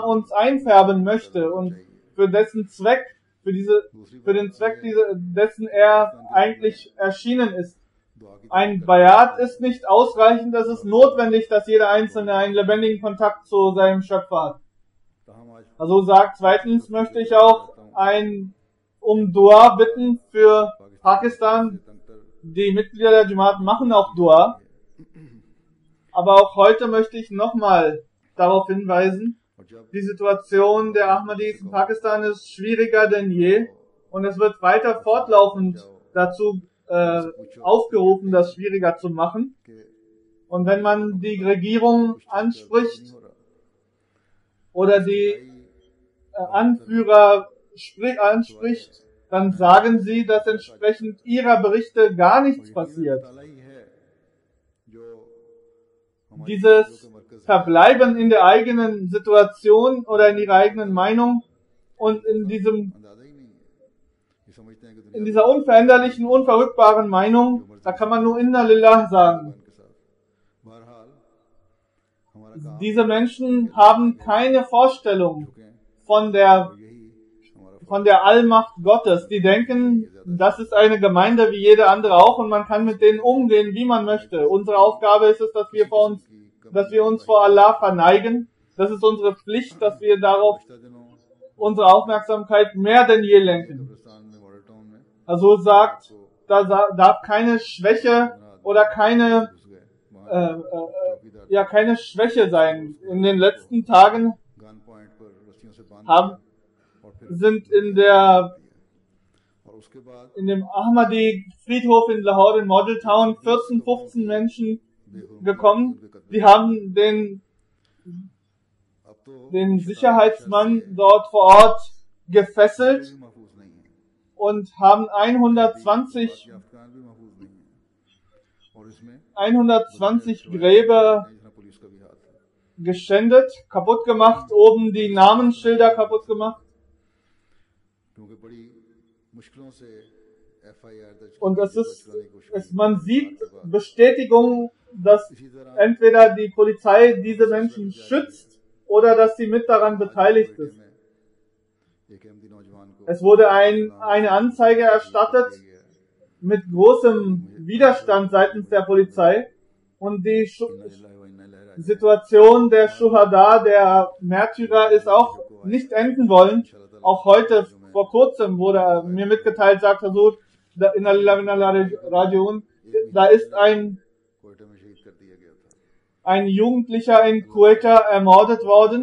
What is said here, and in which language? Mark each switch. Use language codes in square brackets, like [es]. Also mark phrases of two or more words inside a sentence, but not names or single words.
[de] uns einfärben möchte und für dessen Zweck, für den Zweck dessen er eigentlich erschienen ist. [ur] دعا کی [de] Ein Bayat ist nicht ausreichend, es ist notwendig, dass jeder Einzelne einen lebendigen Kontakt zu seinem Schöpfer hat. [ur] تہم آج [de] Also sagt zweitens möchte ich auch um Dua bitten für Pakistan. [ur] तंगतर [de] Die Mitglieder der Jamaat machen auch Dua. Aber auch heute möchte ich nochmal darauf hinweisen, [ur] اور جب [de] die Situation der Ahmadis in Pakistan ist schwieriger denn je und es wird weiter fortlaufend dazu aufgerufen, das schwieriger zu machen. [ur] के [de] Und wenn man die Regierung anspricht [ur] نہیں ہو رہا [de] oder die Anführer anspricht, dann sagen sie, dass entsprechend ihrer Berichte gar nichts passiert. [ur] تعالیٰ ہی ہے جو ہماری [de] Dieses [ur] جو کہ مرکز ہے [de] Verbleiben in der eigenen Situation oder in ihrer eigenen Meinung und in [ur] اندازہ ہی نہیں ہے یہ سمجھتے ہیں کہ دنیا [de] dieser unveränderlichen, unverrückbaren Meinung, da kann man nur [ar] إنا لله [de] sagen. [ur] کے ساتھ بہرحال ہمارا کام [de] Diese Menschen haben keine Vorstellung [ur] چکے ہیں [de] von der [ur] یہی ہمارا [de] von der Allmacht Gottes. Die denken, das ist eine Gemeinde wie jede andere auch und man kann mit denen umgehen, wie man möchte. Unsere Aufgabe ist es, dass wir uns vor Allah verneigen. Das ist unsere Pflicht, dass wir darauf [ur] پچھلے دنوں [de] unsere Aufmerksamkeit mehr denn je lenken. [ur] قبرستان میں ماڈل ٹاؤن میں [de] Also sagt, da darf keine Schwäche oder keine, [ur] گھس گئے وہاں چوکیدار [de] keine Schwäche sein. In den letzten Tagen [en] gun point [ur] پر رسیوں سے باندھ [de] haben, [ur] دیا اور پھر [de] sind [ur] اور اس کے بعد [de] in dem Ahmadi Friedhof in Lahore in Model Town 14, 15 Menschen gekommen. Die haben [ur] اب تو [de] den Sicherheitsmann dort vor Ort gefesselt [ur] بھی محفوظ نہیں ہے [de] und haben 120 [ur] افغان بھی محفوظ نہیں ہے اور اس میں [de] 120 Gräber [ur] جس میں پولیس کا بھی ہاتھ ہے [de] geschändet, kaputt gemacht, oben die Namensschilder kaputt gemacht. [ur] کیونکہ بڑی مشکلوں سے FIR درج [de] Und [ur] की [de] es [ur] गई, [de] ist, [ur] بچوانے کی کوشش [de] es, [ur] की [de] man [ur] गई। [de] sieht [ur] کے بعد [de] Bestätigung, dass [ur] اسی طرح [de] entweder die Polizei diese Menschen schützt oder dass sie mit daran beteiligt ist. [ur] ایک احمدی نوجوان کو [de] Es wurde eine Anzeige erstattet mit großem Widerstand seitens der Polizei und die Situation der Schuhada, der Märtyrer, ist auch nicht enden wollen. Auch heute, vor kurzem, wurde mir mitgeteilt, sagt Hazur, da ist ein Jugendlicher in Quetta ermordet worden.